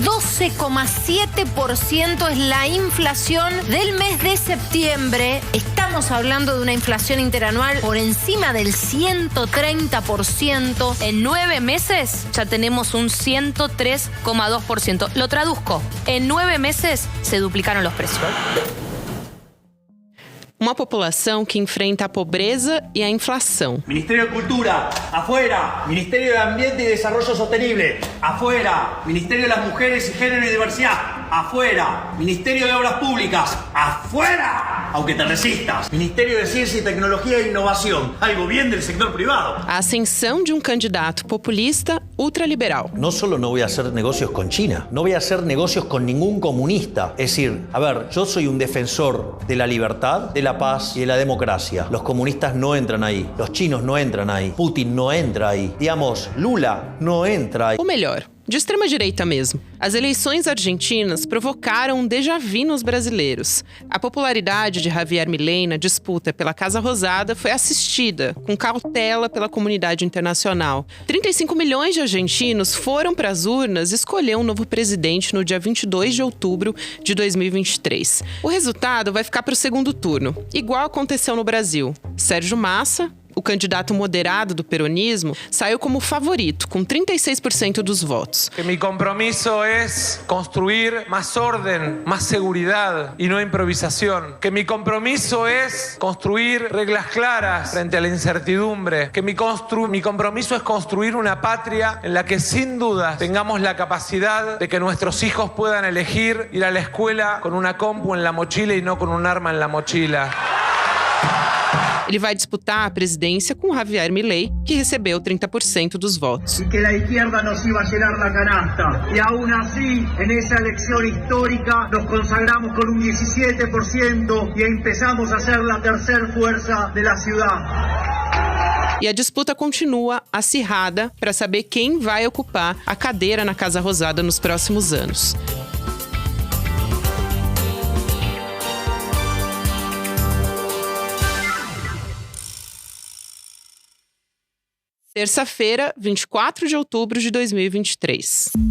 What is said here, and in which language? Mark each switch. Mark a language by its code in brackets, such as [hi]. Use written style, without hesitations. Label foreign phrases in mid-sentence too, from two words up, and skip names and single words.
[es] 12,7% es la inflación del mes de septiembre. Estamos hablando de una inflación interanual por encima del 130%. En 9 meses ya tenemos un 103,2%. Lo traduzco. En 9 meses se duplicaron los precios. [pt] Uma população que enfrenta a pobreza e a inflação. [es] Ministerio de Cultura, afuera. Ministerio de Ambiente y Desarrollo Sostenible, afuera. Ministerio de las Mujeres y Género y Diversidad, afuera. Ministerio de Obras Públicas, afuera. Aunque te resistas. Ministerio de Ciencia y Tecnología e Innovación, algo bien del sector privado. [pt] A ascensão de um candidato populista ultraliberal. [es] No solo no voy a hacer negocios con China, no voy a hacer negocios con ningún comunista. Es decir, a ver, yo soy un defensor de la libertad, de la paz y de la democracia. Los comunistas no entran ahí, los chinos no entran ahí, Putin no entra ahí, digamos, Lula no entra ahí. [pt] Ou melhor, de extrema-direita mesmo. As eleições argentinas provocaram um déjà-vu nos brasileiros. A popularidade de Javier Milei na disputa pela Casa Rosada foi assistida com cautela pela comunidade internacional. 35 milhões de argentinos foram para as urnas escolher um novo presidente no dia 22 de outubro de 2023. O resultado vai ficar para o segundo turno, igual aconteceu no Brasil. Sérgio Massa, o candidato moderado do peronismo, saiu como favorito, com 36% dos votos. [es] Mi compromiso es construir más orden, más seguridad y no improvisación. Que mi compromiso es construir reglas claras frente a la incertidumbre. Que mi compromiso es construir una patria en la que sin duda tengamos la capacidad de que nuestros hijos puedan elegir ir a la escuela con una compu en la mochila y no con un arma en la mochila. [pt] Ele vai disputar a presidência com Javier Milei, que recebeu 30% dos votos. [es] Y que la izquierda nos iba a llenar la canasta. Y aún así, en esa elección histórica, nos consagramos con un 17% y empezamos a ser la tercera fuerza de la ciudad. [pt] E a disputa continua acirrada para saber quem vai ocupar a cadeira na Casa Rosada nos próximos anos. Terça-feira, 24 de outubro de 2023.